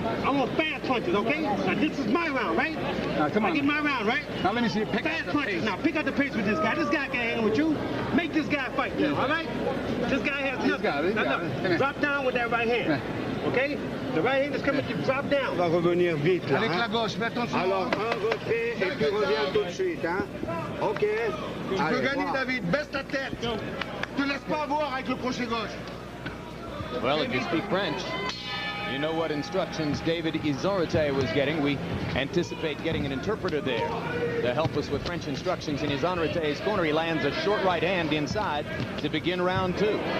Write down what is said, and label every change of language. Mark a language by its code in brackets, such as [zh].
[en] I want fast punches, okay? Now, this is my round, right? Come on. I get my round, right? Now, let me see you pick fast punches. Now, pick up the pace with this guy. This guy can't handle with you. Make this guy fight now, all right? This guy has nothing. Now, look, drop down with that right hand. Okay? The right hand is coming to drop down. [fr] On va revenir vite là. Avec la gauche, fais attention. Alors, un retrait et puis reviens tout de suite, hein? OK. Tu peux gagner, David. Baisse ta tête. Te laisse pas avoir avec le crochet gauche. [en] Well, if you speak French, you know what instructions David Izon Rite was getting. We anticipate getting an interpreter there to help us with French instructions in Izon Rite's corner. He lands a short right hand inside to begin round 2.